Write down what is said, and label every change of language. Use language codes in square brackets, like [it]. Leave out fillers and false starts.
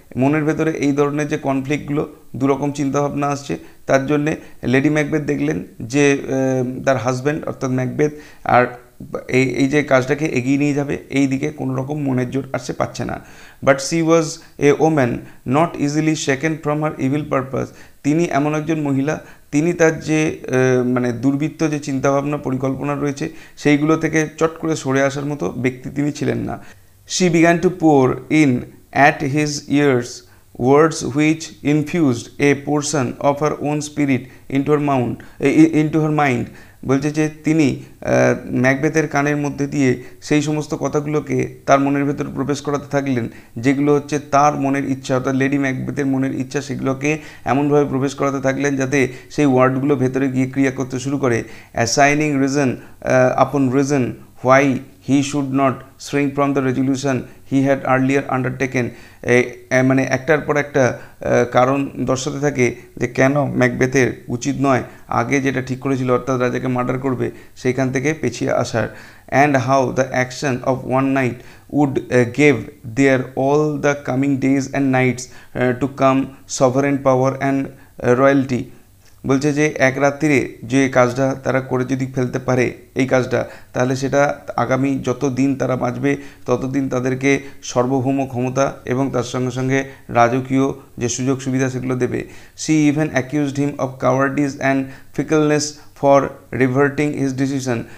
[bn] মনের ভেতরে এই ধরনের যে কনফ্লিক্টগুলো, দুরকম চিন্তাভাবনা আসছে, তার জন্যে লেডি ম্যাকবেথ দেখলেন যে তার হাজব্যান্ড অর্থাৎ ম্যাকবেথ আর এই যে কাজটাকে এগিয়ে নিয়ে যাবে, এই দিকে কোনো রকম মনের জোর আসছে পাচ্ছে না। [en] But she was a woman not easily shaken from her evil purpose. [bn] তিনি এমন একজন মহিলা, তিনি তার যে মানে দুর্বৃত্ত যে চিন্তাভাবনা পরিকল্পনা রয়েছে, সেইগুলো থেকে চট করে সরে আসার মতো ব্যক্তি তিনি ছিলেন না। [en] She began to pour in at his ears words which infused a portion of her own spirit into her mind. [bn] বলছে যে তিনি ম্যাকবেথের কানের মধ্যে দিয়ে সেই সমস্ত কথাগুলোকে তার মনের ভেতর প্রবেশ করাতে থাকলেন, যেগুলো হচ্ছে তার মনের ইচ্ছা, অর্থাৎ লেডি ম্যাকবেথের মনের ইচ্ছা, সেগুলোকে এমনভাবে প্রবেশ করাতে থাকলেন যাতে সেই ওয়ার্ডগুলো ভেতরে গিয়ে ক্রিয়া করতে শুরু করে। [en] Assigning reason upon reason why he should not shrink from the resolution he had earlier undertaken. [bn] মানে একটার পর একটা কারণ দর্শাতে থাকে যে কেন ম্যাকবেথের উচিত নয় আগে যেটা ঠিক করেছিল, অর্থাৎ রাজাকে মার্ডার করবে, সেইখান থেকে পেছিয়ে আসার। [en] And how the action of one night would give their all the coming days and nights to come sovereign power and royalty. [bn] বলছে যে এক রাত্রিরে যে কাজটা তারা করে যদি ফেলতে পারে এই কাজটা, তাহলে সেটা আগামী যত দিন তারা বাঁচবে ততদিন তাদেরকে সার্বভৌম ক্ষমতা এবং তার সঙ্গে সঙ্গে রাজকীয় যে সুযোগ সুবিধা সেগুলো দেবে। [en] She even accused him of cowardice and fickleness for reverting his decision.